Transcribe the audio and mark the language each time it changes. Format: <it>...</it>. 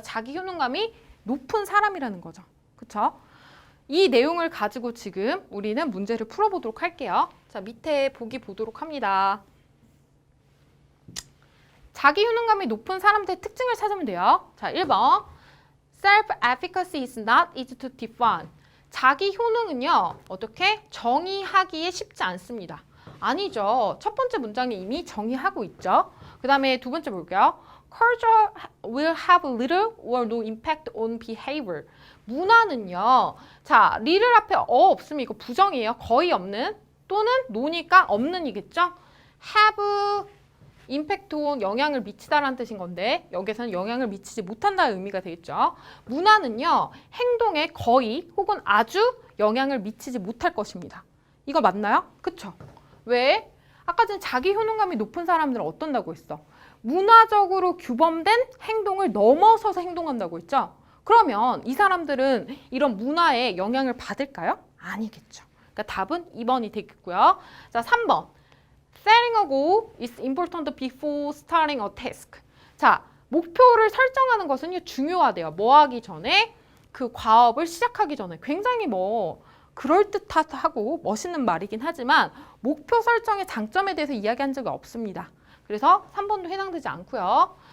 <ko>자기 효능감이 높은 사람이라는 거죠. 그쵸? 이 내용을 가지고 지금 우리는 문제를 풀어보도록 할게요. 자, 밑에 보기 보도록 합니다. 자기 효능감이 높은 사람들의 특징을 찾으면 돼요. 자, 1번.</ko> <en>Self-efficacy is not easy to define.</en> <ko>자기 효능은요. 어떻게? 정의하기에 쉽지 않습니다. 아니죠. 첫 번째 문장이 이미 정의하고 있죠. 그 다음에 두 번째 볼게요.</ko> <en>Culture will have little or no impact on behavior.</en> <ko>문화는요. 자, little 앞에 없으면 이거 부정이에요. 거의 없는 또는 no니까 없는이겠죠.</ko> <en>have impact on</en> <ko>영향을 미치다라는 뜻인 건데 여기서는 영향을 미치지 못한다는 의미가 되겠죠. 문화는요. 행동에 거의 혹은 아주 영향을 미치지 못할 것입니다. 이거 맞나요? 그쵸? 왜? 아까 전에 자기 효능감이 높은 사람들은 어떤다고 했어? 문화적으로 규범된 행동을 넘어서서 행동한다고 했죠? 그러면 이 사람들은 이런 문화에 영향을 받을까요? 아니겠죠. 그러니까 답은 2번이 되겠고요. 자, 3번.</ko> <en>Setting a goal is important before starting a task.</en> <ko>자, 목표를 설정하는 것은 중요하대요. 뭐 하기 전에? 그 과업을 시작하기 전에. 굉장히 그럴듯하고 멋있는 말이긴 하지만 목표 설정의 장점에 대해서 이야기한 적이 없습니다. 그래서 3번도 해당되지 않고요.</ko>